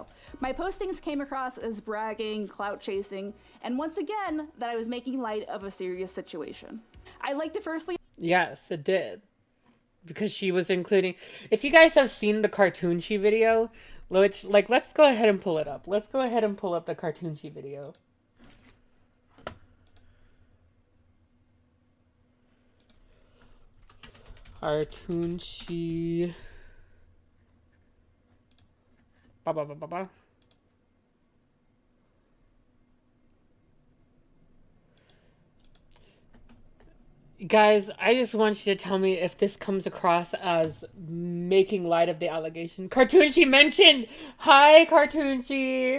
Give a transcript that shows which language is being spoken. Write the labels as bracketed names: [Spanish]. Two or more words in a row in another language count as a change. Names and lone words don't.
[English] My postings came across as bragging, clout chasing, and once again, that I was making light of a serious situation. I'd like to firstly... Yes, it did. Because she was including... If you guys have seen the Cartoonchi video, which, like, let's go ahead and pull it up. Let's go ahead and pull up the Cartoonchi video. Cartoonchi. Ba ba ba ba ba. Guys, I just want you to tell me if this comes across as making light of the allegation. Cartoonchi mentioned! Hi, Cartoonchi!